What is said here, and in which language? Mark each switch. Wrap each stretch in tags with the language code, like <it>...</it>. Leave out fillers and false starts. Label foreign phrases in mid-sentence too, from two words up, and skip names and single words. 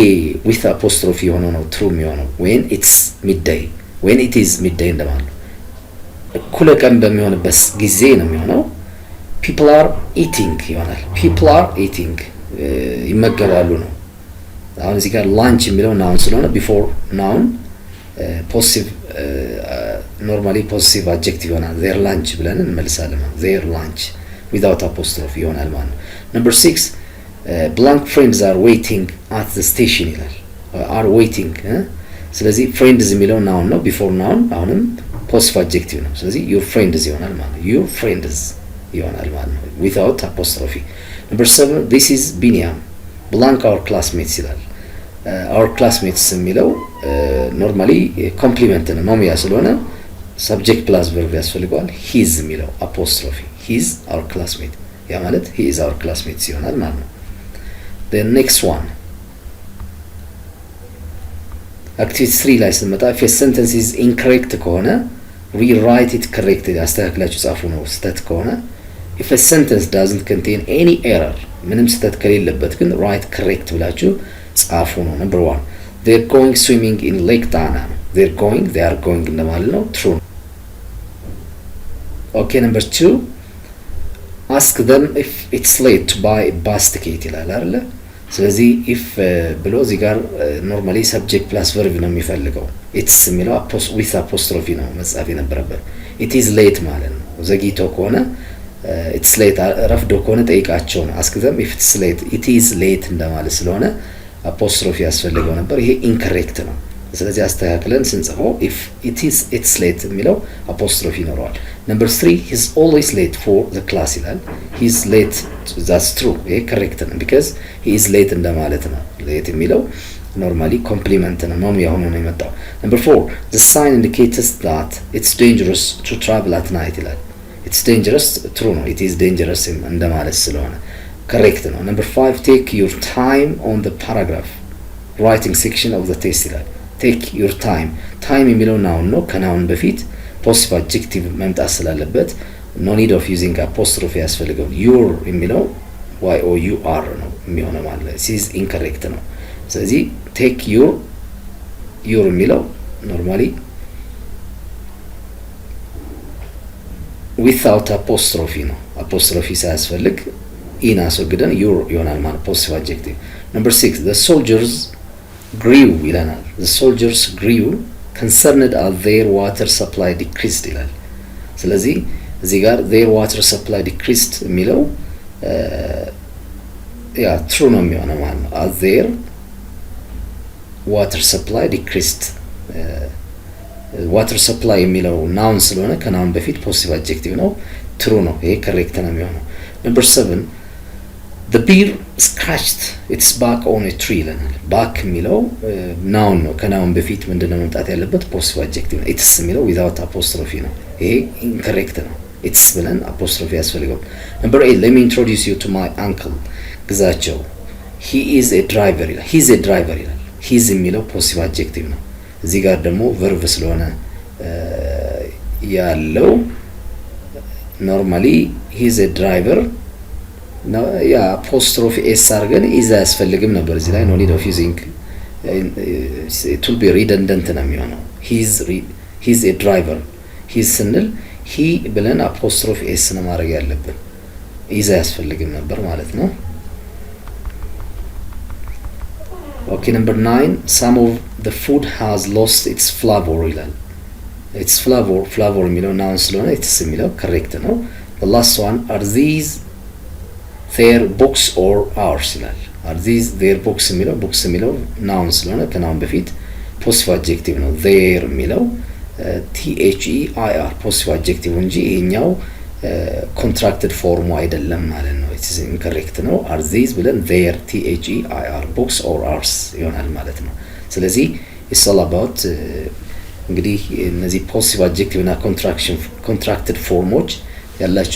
<en>with apostrophe</en> <am>የሆነው ነው</am> <en>true የሚሆነው when it's midday when it is midday</en> <am>እንደማለት እኩለ ቀን በሚሆንበት ጊዜ ነው የሚሆነው</am> <en>people are eating ይሆናል people are eating</en> <am>ይመገባሉ ነው አሁን እዚህ ጋር</am> <en>lunch የሚለው noun ስለሆነ before noun possessive normally possessive adjective ይሆናል their lunch</en> <am>ብለን እንመልሳለን</am> <en>their lunch without apostrophe</en> <am>ይሆናል ማለት ነው</am> <en>number 6 blank friends are waiting at the station ይላል are waiting ስለዚህ friends የሚለው noun ነው before noun አሁንም possessive adjective</en> <am>ነው ስለዚህ</am> <en>your friends</en> <am>ይሆናል ማለት ነው</am> <en>your friends</en> <am>ይሆናል ማለት ነው</am> <en>without apostrophe number 7 this is Binyam blank our classmates ይላል our classmates የሚለው normally complement</en> <am>ነው መሙያ ስለሆነ</am> <en>subject plus verb ያስፈልገዋል his የሚለው apostrophe his our classmate</en> <am>ያ ማለት</am> <en>he is our classmate</en> <am>ይሆናል ማለት ነው</am> <en>the next one activity 3</en> <am>ላይ ስንመጣ</am> <en>if a sentence is incorrect ከሆነ rewrite it correctly</en> <am>አስተካክላችሁ ጻፉ ነው ስህተት ከሆነ</am> <en>if a sentence doesn't contain any error</en> <am>ምንም ስህተት ከሌለበት ግን</am> <en>write correct</en> <am>ብላችሁ ጻፉ ነው</am> <en>number 1 they're going swimming in Lake Tana they are going</en> <am>እንደማለት ነው</am> <en>true okay number 2 ask them if it's late to buy a bus ticket</en> <am>ይላል አይደል ስለዚህ if ብሎ እዚህ ጋር</am> <en>normally subject plus verb</en> <am>ነው የሚፈልገው it's የሚለው</am> <en>with apostrophe</en> <am>ነው መጻፍ የነበረበት</am> <en>it is late</en> <am>ማለት ነው ዘግይቶ ከሆነ</am> <en>it's late</en> <am>ረፍዶ ከሆነ ጠይቃቸው ነው</am> <en>ask them if it's late it is late</en> <am>እንደማለት ስለሆነ apostrophe ያስፈልገው ነበር ይሄ incorrect ነው ስለዚህ አስተካክለን</am> <en>ስንጽፈው if it's late የሚለው apostrophe ይኖረዋል number 3 he's always late for the class ይላል he's late that's true ይሄ correct ነው because he is late</en> <am>እንደማለት ነው</am> <en>late የሚለው normally complement</en> <am>ነው መሙያ ሆኖ ነው የመጣው</am> <en>number 4 the sign indicates that it's dangerous to travel at night ይላል it's dangerous true ነው it is dangerous</en> <am>እንደማለት ስለሆነ</am> <en>correct ነው number 5 take your time on the paragraph writing section of the test ይላል take your time የሚለው noun</en> <am>ነው ከnoun በፊት</am> <en>possessive adjective</en> <am>መምጣት ስላለበት</am> <en>no need of using apostrophe ያስፈልገው your የሚለው y-o-u-r</en> <am>ነው የሚሆነው ማለት ነው</am> <en>this is incorrect</en> <am>ነው ስለዚህ</am> <en>take your የሚለው normally without apostrophe ነው apostrophe ሳያስፈልግ in አስወግደን your</en> <am>ይሆናል ማለት</am> <en>possessive adjective number 6 the soldiers grew ይላል the soldiers grew concerned as their water supply decreased</en> <am>ይላል ስለዚህ እዚህ ጋር</am> <en>their water supply decreased የሚለው ያ true</en> <am>ነው የሚሆነው ማለት ነው</am> <en>as their water supply decreased water supply የሚለው noun</en> <am>ስለሆነ ከnoun በፊት</am> <en>possessive adjective ነው true</en> <am>ነው ይሄ</am> <en>correct</en> <am>ነው የሚሆነው</am> <en>number 7 the bear scratched its back on a tree ይላል back የሚለው noun</en> <am>ነው ከnoun በፊት ምንድነው መምጣት ያለበት</am> <en>possessive adjective ነው it's የሚለው without apostrophe</en> <am>ነው ይሄ</am> <en>incorrect ነው it's ብለን apostrophe ያስፈልገው number 8 let me introduce you to my uncle ግዛቸው he is a driver ይላል he's a driver ይላል he's የሚለው possessive adjective</en> <am>ነው እዚህ ጋር ደግሞ</am> <en>verb ስለሆነ ያለው normally he's a driver</en> <am>ነው ያ</am> <en>apostrophe s አድርገን is</en> <am>አያስፈልግም ነበር እዚህ ላይ</am> <en>no need of using it will be redundant</en> <am>ነው የሚሆነው</am> <en>he's a driver he's ስንል he ብለን apostrophe s</en> <am>ነው ማድረግ ያለብን</am> <en>is</en> <am>አያስፈልግም ነበር ማለት ነው</am> <en>okay number 9 some of the food has lost its flavor ይላል its flavor የሚለው noun ስለሆነ it's የሚለው correct ነው the last one are these their books or ours ይላል are these their books የሚለው books የሚለው noun ስለሆነ</en> <am>ከnoun በፊት</am> <en>possessive adjective ነው their የሚለው their possessive adjective</en> <am>እንጂ ይሄኛው</am> <en>contracted form</en> <am>አይደለም ማለት ነው</am> <en>it is incorrect ነው are these ብለን their their books or ours</en> <am>ይሆናል ማለት ነው ስለዚህ</am> <en>it's all about</en> <am>እንግዲህ እነዚህ</am> <en>possessive adjective እና contracted formoች ያላቸው</en>